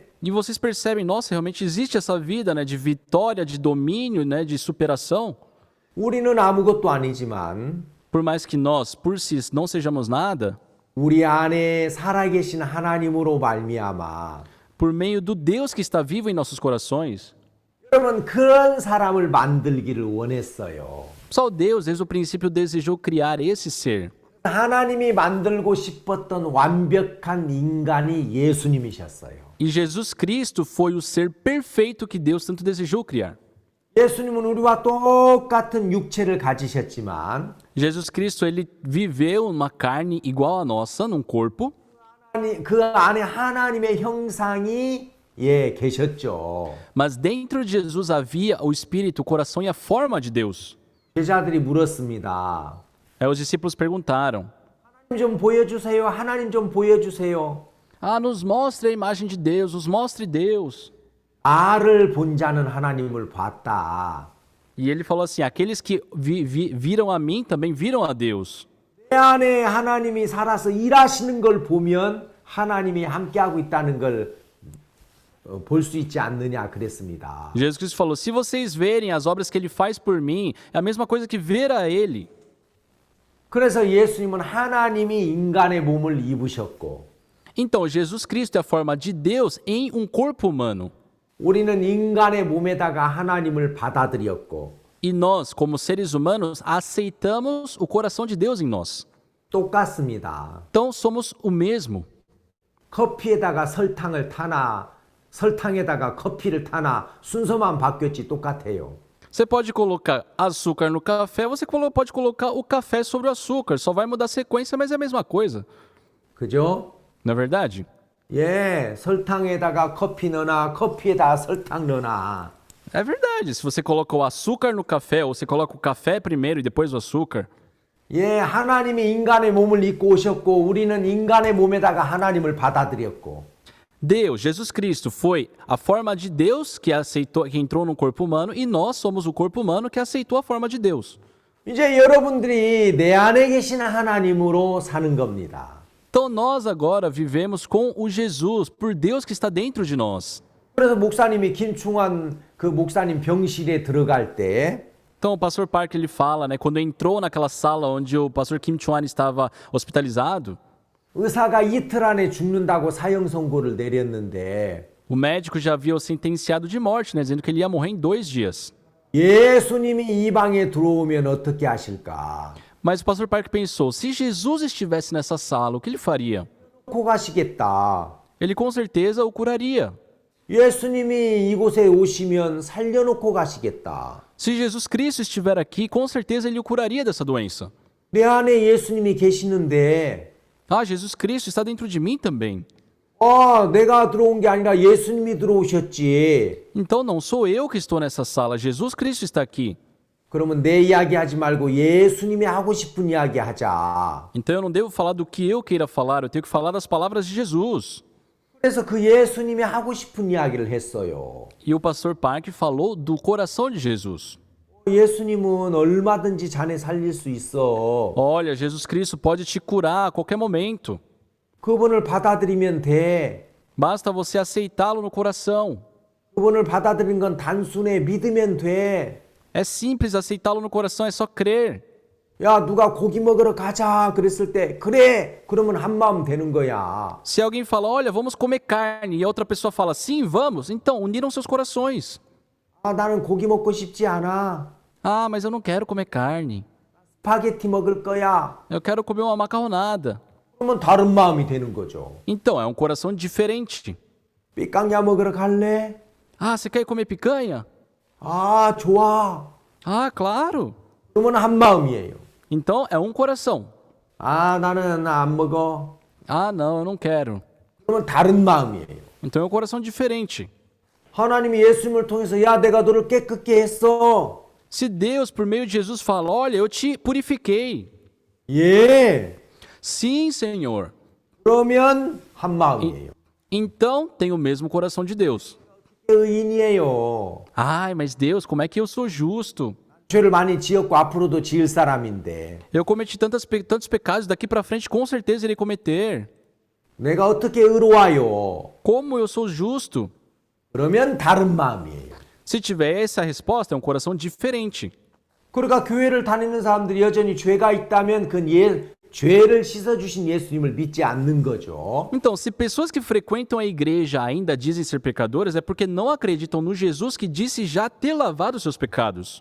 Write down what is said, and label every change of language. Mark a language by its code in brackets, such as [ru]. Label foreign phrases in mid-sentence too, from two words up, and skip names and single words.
[pt] E vocês percebem, nossa, realmente existe essa vida, né, de vitória, de domínio, né, de superação. [ko] 우리는 아무것도 아니지만 [pt] Por mais que nós, por si, não sejamos nada, [ko] 우리 안에 살아계신 하나님으로 말미암아 [pt] por meio do Deus que está vivo em nossos corações, [ko] 여러분 그런 사람을 만들기를 원했어요. [pt] só Deus, desde o princípio, desejou criar esse ser. [ko] 하나님이 만들고 싶었던 완벽한 인간이 예수님이셨어요. [pt] E Jesus Cristo foi o ser perfeito que Deus tanto desejou criar. [ko] 예수님은 우리와 똑같은 육체를 가지셨지만 [pt] Jesus Cristo, ele viveu uma carne igual à nossa, num corpo, [ko] 그 안에 하나님의 형상이 계셨죠. [pt] mas dentro de Jesus havia o espírito, o coração e a forma de Deus. [ko] 제자들이 물었습니다. [pt] Aí os discípulos perguntaram: [ko] 하나님 좀 보여주세요. 하나님 좀 보여주세요. [pt] nos mostre a imagem de Deus, nos mostre Deus. [ko] 나를 본 자는 하나님을 봤다. [pt] E ele falou assim: aqueles que viram a mim também viram a Deus. [ko] 내 안에 하나님이 살아서 일하시는 걸 보면 하나님이 함께하고 있다는 걸 볼 수 있지 않느냐 그랬습니다. [pt] Jesus Cristo falou: se vocês verem as obras que ele faz por mim, é a mesma coisa que ver a ele. [ko] 그래서 예수님은 하나님이 인간의 몸을 입으셨고 [pt] Então, Jesus Cristo é a forma de Deus em um corpo humano. [ko] 우리는 인간의 몸에다가 하나님을 받아들였고 [pt] E nós, como seres humanos, aceitamos o coração de Deus em nós. [ko] 똑같습니다. [pt] Então somos o mesmo. [ko] 커피에다가 설탕을 타나 설탕에다가 커피를 타나 순서만 바뀌었지 똑같아요. [pt] Você pode colocar açúcar no café, você pode colocar o café sobre o açúcar. Só vai mudar a sequência, mas é a mesma coisa. [ko] 그죠? [pt] Não é verdade? [ko] 예, 설탕에다가 커피 넣어놔, 커피에다가 설탕 넣어놔. [pt] É verdade. Se você coloca o açúcar no café, ou você coloca o café primeiro e depois o açúcar, [ko] 예, 하나님이 인간의 몸을 입고 오셨고 우리는 인간의 몸에다가 하나님을 받아들였고 [pt] Deus, Jesus Cristo, foi a forma de Deus que aceitou, que entrou no corpo humano, e nós somos o corpo humano que aceitou a forma de Deus. [ko] 이제 여러분들이 내 안에 계신 하나님으로 사는 겁니다. [pt] Então nós agora vivemos com o Jesus, por Deus que está dentro de nós. [ko] 그래서 목사님이 김충환 그 목사님 병실에 들어갈 때 [pt] Então o pastor Park ele fala, né, quando entrou naquela sala onde o pastor Kim Chuan estava hospitalizado, [ko] 의사가 이틀 안에 죽는다고 사형 선고를 내렸는데 [pt] o médico já havia o sentenciado de morte, né, dizendo que ele ia morrer em 2 dias. [ko] 예수님이 이 방에 들어오면 어떻게 하실까? [pt] Mas o pastor Park pensou, se Jesus estivesse nessa sala, o que ele faria? [ko] 고 가시겠다. [pt] Ele com certeza o curaria. [ko] 예수님이 이곳에 오시면 살려놓고 가시겠다. [pt] Se Jesus Cristo estiver aqui, com certeza ele o curaria dessa doença. [ko] 내 안에 예수님이 계시는데 [pt] Ah, Jesus Cristo está dentro de mim também. [ko] 내가 들어온 게 아니라 예수님이 들어오셨지. [pt] Então não sou eu que estou nessa sala, Jesus Cristo está aqui. [ko] 그러면 내 이야기 하지 말고 예수님이 하고 싶은 이야기 하자. [pt] Então eu não devo falar do que eu queira falar, eu tenho que falar das palavras de Jesus. [ko] 그래서 그 예수님이 하고 싶은 이야기를 했어요. [pt] E o pastor Park falou do coração de Jesus. [ko] 예수님은 얼마든지 자네 살릴 수 있어. [pt] Olha, Jesus Cristo pode te curar a qualquer momento. [ko] 그분을 받아들이면 돼. [pt] Basta você aceitá-lo no coração. [ko] 그분을 받아들이는 건 단순해. 믿으면 돼. [pt] É simples aceitá-lo no coração, é só crer. [ko] 야, 누가 고기 먹으러 가자 그랬을 때 그래. 그러면 한 마음 되는 거야. [pt] Se alguém fala, olha, vamos comer carne, e a outra pessoa fala, sim, vamos, então uniram seus corações. [ko] 나는 고기 먹고 싶지 않아. [pt] Ah, mas eu não quero comer carne. [ko] 스파게티 먹을 거야. [pt] Eu quero comer uma macarronada. [ko] 그러면 다른 마음이 되는 거죠. [pt] Então, é um coração diferente. [ko] 삐깡야 먹으러 갈래? [pt] Ah, você quer comer picanha? [ko] 좋아. [pt] Ah, claro. [ko] 그러면 한 마음이에요. [pt] Então, é um coração. [ko] 나는 안 먹어. [pt] Ah, não, eu não quero. [ko] 그러면 다른 마음이에요. [pt] Então, é um coração diferente. [ko] 하나님이 예수님을 통해서 야, 내가 너를 깨끗게 했어. [pt] Se Deus, por meio de Jesus, fala, olha, eu te purifiquei. [ko] 예. [pt] Sim, Senhor. [ko] 그러면 한 마음이에요. [pt] Então, tem o mesmo coração de Deus. [ko] 의인이에요. [pt] Ai, mas Deus, como é que eu sou justo? [ko] 죄를 많이 지었고 앞으로도 지을 사람인데 [pt] Eu cometi tantos pecados, daqui pra frente com certeza irei cometer. [ko] 내가 어떻게 의로워요? [pt] Como eu sou justo? [ko] 그러면 다른 마음이에요. [pt] Se tiver essa resposta, é um coração diferente. [ko] 그러니까 교회를 다니는 사람들이 여전히 죄가 있다면 그건 죄를 씻어주신 예수님을 믿지 않는 거죠. [pt] Então, se pessoas que frequentam a igreja ainda dizem ser pecadoras, é porque não acreditam no Jesus que disse já ter lavado seus pecados.